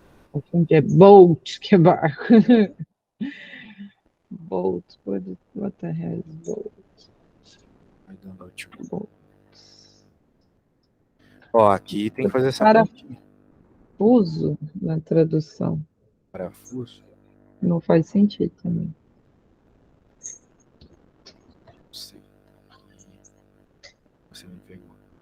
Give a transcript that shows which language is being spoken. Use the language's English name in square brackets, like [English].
[Portuguese] Confundi, é boat, que é barco. [English] Boat, what the hell is boat? I don't know, tio. Boat. [Portuguese] Ó, aqui tem que fazer essa continha. Parafuso na tradução. Parafuso? Não faz sentido também. Não sei. Você me pegou.